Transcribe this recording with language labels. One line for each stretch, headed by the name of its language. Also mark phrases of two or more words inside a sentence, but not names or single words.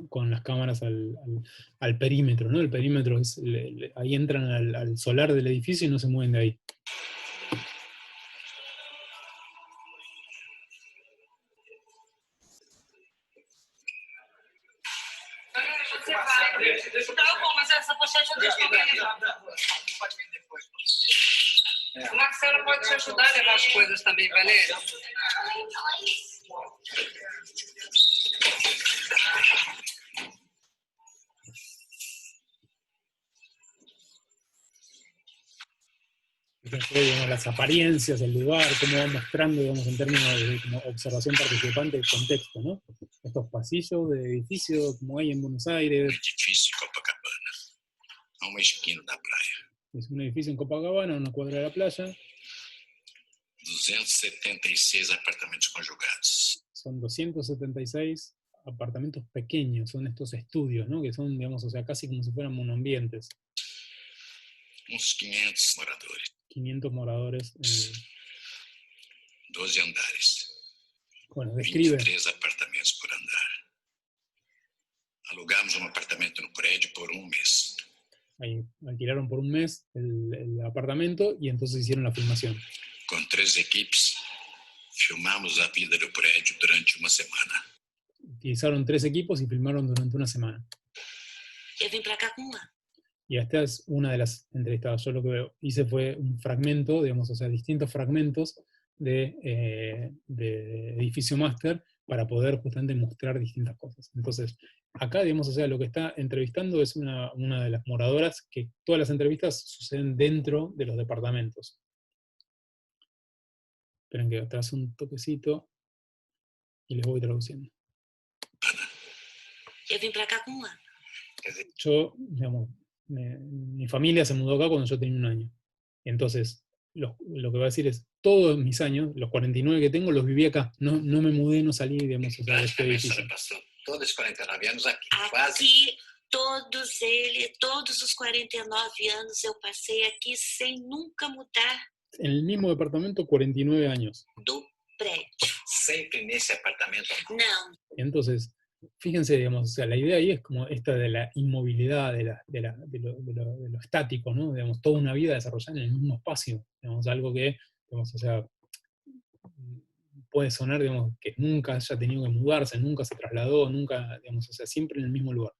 Spanish: Con las cámaras al perímetro, ¿no? El perímetro es, ahí entran al solar del edificio y no se mueven de ahí.
Portuguese: Tá bom, mas essa pochete eu deixo pra levar. Pode vir depois. O Marcelo pode te ajudar a levar as coisas também, Valéria?
Spanish: Digamos, las apariencias, el lugar, cómo va mostrando, digamos, en términos de como observación participante, el contexto, ¿no? Estos pasillos de edificios como hay en Buenos Aires.
Portuguese: Edifício Copacabana, a uma esquina da praia.
Spanish: Es un edificio en Copacabana, una cuadra de la playa.
Portuguese: 276 apartamentos conjugados.
Spanish: Son 276 apartamentos pequeños, son estos estudios, ¿no? Que son, digamos, o sea, casi como si fueran monoambientes.
Portuguese: Uns 500 moradores. 500 moradores. 12 andares.
Spanish: Bueno, describe.
Portuguese: 23 apartamentos por andar. Alugamos um apartamento no prédio por um mês.
Spanish: Ahí alquilaron por un mes el apartamento y entonces hicieron la filmación.
Portuguese: Com 3 equipes, filmamos a vida do prédio durante uma semana.
Spanish: Utilizaron 3 equipos y filmaron durante una semana.
Portuguese: Eu vim pra cá com uma.
Spanish: Y esta es una de las entrevistadas. Yo lo que hice fue un fragmento, digamos, o sea, distintos fragmentos de Edificio Máster para poder justamente mostrar distintas cosas. Entonces, acá, digamos, o sea, lo que está entrevistando es una de las moradoras, que todas las entrevistas suceden dentro de los departamentos. Esperen que atrás un toquecito. Y les voy traduciendo.
Portuguese: Eu vim para cá com 1 ano.
Spanish: Yo, digamos, mi familia se mudó acá cuando yo tenía 1 año. Entonces, lo que va a decir es, todos mis años, los 49 que tengo, los viví acá. No me mudé, no salí, digamos, o sea, de este edificio.
Portuguese: Passou todos os 49 anos aqui, quase. Aqui, todos os 49 anos eu passei aqui sem nunca mudar
Spanish: En el mismo departamento, 49 años.
Portuguese: do prédio. Sempre nesse apartamento. Não,
Spanish: Entonces, fíjense, digamos, o sea, la idea ahí es como esta de la inmovilidad, de lo estático, ¿no? Digamos, toda una vida desarrollada en el mismo espacio, digamos, algo que, digamos, o sea, puede sonar, digamos, que nunca haya tenido que mudarse, nunca se trasladó, nunca, digamos, o sea, siempre en el mismo lugar.